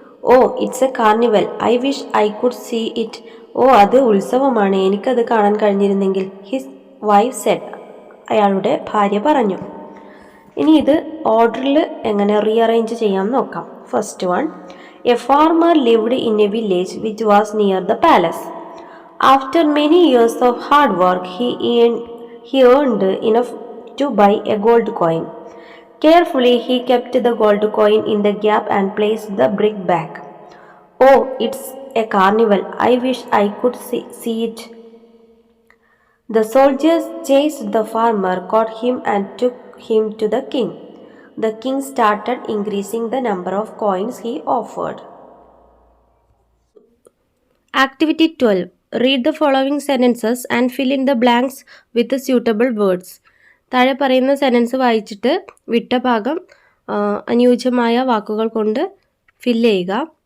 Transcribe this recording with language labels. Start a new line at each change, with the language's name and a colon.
English: Oh, it's a carnival, I wish I could see it.
Malayalam: ഓ, അത് ഉത്സവമാണ്, എനിക്കത് കാണാൻ കഴിഞ്ഞിരുന്നെങ്കിൽ.
English: His wife said.
Malayalam: അയാളുടെ ഭാര്യ പറഞ്ഞു. ഇനി ഇത് ഓർഡറിൽ എങ്ങനെ റീഅറേഞ്ച് ചെയ്യാമെന്ന് നോക്കാം. First one.
English: A farmer lived in a village which was near the palace. After many years of hard work he earned enough to buy a gold coin. Carefully he kept the gold coin in the gap and placed the brick back. Oh, it's a carnival, I wish I could see it. The soldiers chased the farmer, caught him and took him to the king. The king started increasing the number of coins he offered. Activity 12. Read the following sentences and fill in the blanks with the suitable words.
Malayalam: താഴെ പറയുന്ന sentence വായിച്ചിട്ട് വിട്ട ഭാഗം അനുയോജ്യമായ വാക്കുകൾ കൊണ്ട് fill ചെയ്യുക.